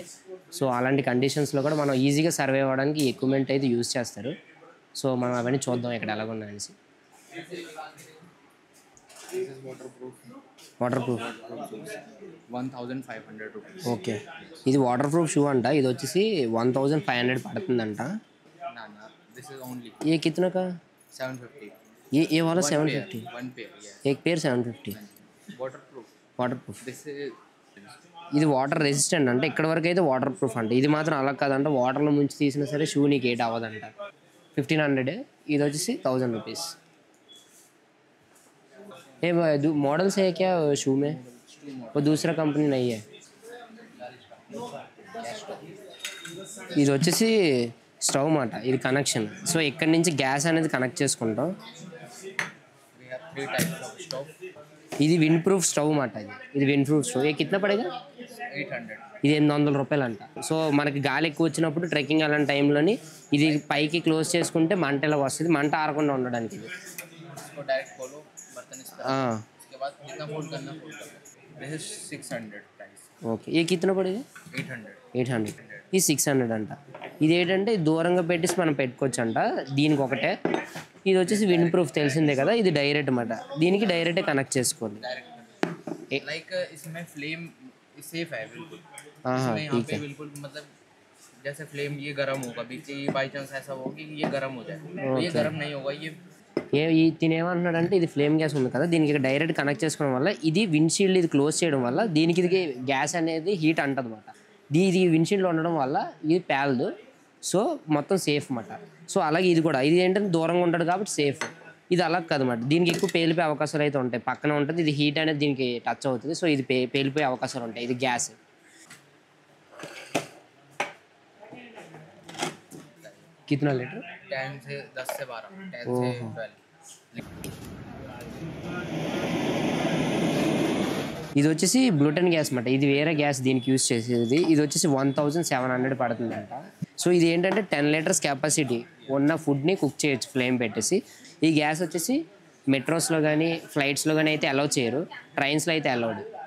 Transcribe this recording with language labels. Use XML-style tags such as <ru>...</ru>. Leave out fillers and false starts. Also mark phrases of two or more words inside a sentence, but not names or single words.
<te>సో అలాంటి కండిషన్స్లో కూడా మనం ఈజీగా సర్వే అవ్వడానికి ఈ ఎక్విప్మెంట్ అయితే యూజ్ చేస్తారు. సో మనం అవన్నీ చూద్దాం ఇక్కడ ఎలాగున్నాయనేసి.</te> <en>water proof 1500 rupees.</en> <te>ఓకే, ఇది</te> <en>water proof shoe</en> <te>అంట. ఇది వచ్చేసి 1500 పడుతుందంట.</te> <en>This is only</en> <hi>ये कितना का? 750. ये वाला 750.</hi> <en>One pair, yeah.</en> <hi>एक पेयर 750.</hi> <en>Waterproof. water proof. This is</en> <te>ఇది</te> <en>water resistant</en> <te>అంటే ఇక్కడ వరకు అయితే</te> <en>water proof</en> <te>అంటే. ఇది మాత్రం అలా కాదంట, వాటర్లో ముంచి తీసినా సరే షూ నీకు ఏట్ అవ్వదంట. 1500. ఇది వచ్చేసి 1000 rupees.</te> <hi>ये मॉडल्स है क्या शू में? वो दूसरा कंपनी नहीं है.</hi> <te>ఇది వచ్చేసి స్టవ్ మాట. ఇది కనెక్షన్. సో ఇక్కడ నుంచి గ్యాస్ అనేది కనెక్ట్ చేసుకుంటాం.</te> <en>we have 3 types of stove.</en> <te>ఇది</te> <en>wind proof stove</en> <te>మాట. ఇది</te> <en>wind proof stove.</en> <hi>ये कितना पड़ेगा?</hi> <te>800. ఇది 800 రూపాయలు అంట. సో మనకి గాలి ఎక్కువ వచ్చినప్పుడు ట్రెక్కింగ్ అలాంటి టైంలోని ఇది పైకి క్లోజ్ చేసుకుంటే మంట ఇలా వస్తుంది, మంట ఆరకుండా ఉండడానికి. ఇది</te> <hi>इसको डायरेक्ट खोलो, बर्तन इस तरह. उसके बाद जितना फोल्ड करना फोल्ड कर लो.</hi> <en>This is 600 price.</en> <hi>ओके, ए कितना पड़ेदी? 800.</hi> <te>800. ఇది 600 అంట. ఇది ఏంటంటే దూరంగా పెట్టేసి మనం పెట్టుకోవచ్చు అంట. దీనికి ఒకటే. ఇది వచ్చేసి</te> <en>wind proof</en> <te>తెలిసిందే కదా, ఇది డైరెక్ట్ అన్నమాట. దీనికి డైరెక్టే కనెక్ట్ చేసుకోండి.</te> <hi>लाइक इसमें फ्लेम सेफ है बिल्कुल. हाँ, इसमें यहाँ ठीक पे है. बिल्कुल मतलब जैसे फ्लेम ये गर्म होगा, बीच ये</hi> <en>by chance</en> <hi>ऐसा हो कि ये गर्म हो जाए, तो ये गर्म नहीं होगा. ये</hi> <te>తినేమంటున్నాడంటే ఇది</te> <en>flame gas</en> <te>ఉంది కదా, దీనికి డైరెక్ట్ కనెక్ట్ చేసుకోవడం వల్ల ఇది విండ్షీల్డ్ ఇది క్లోజ్ చేయడం వల్ల దీనికి ఇది గ్యాస్ అనేది హీట్ అంటది అనమాట. ఇది విండ్షీల్డ్లో ఉండడం వల్ల ఇది పేలదు. సో మొత్తం సేఫ్ అన్నమాట. సో అలాగే ఇది కూడా, ఇది ఏంటంటే దూరంగా ఉంటాడు కాబట్టి సేఫ్. ఇది అలా కాదన్నమాట, దీనికి ఎక్కువ పేలిపోయే అవకాశాలు అయితే ఉంటాయి. పక్కన ఉంటుంది, ఇది హీట్ అనేది దీనికి టచ్ అవుతుంది. సో ఇది పేలిపోయే అవకాశాలు ఉంటాయి. ఇది గ్యాస్.</te> <hi>कितना लीटर? 10 से 10 से 12, 10 से 12.</hi> <te>ఇది వచ్చేసి</te> <en>bluton gas</en> <te>అన్నమాట. ఇది వేరే గ్యాస్ దీనికి యూజ్ చేసేది. ఇది వచ్చేసి 1700 పడుతుందంట. సో ఇది ఏంటంటే</te> <en>10 liters capacity</en> <te>ఉన్న ఫుడ్ని కుక్ చేయొచ్చు ఫ్లేమ్ పెట్టేసి. ఈ గ్యాస్ వచ్చేసి మెట్రోస్లో కానీ ఫ్లైట్స్లో కానీ అయితే అలౌ చేయరు, ట్రైన్స్లో అయితే అలౌడ్.</te>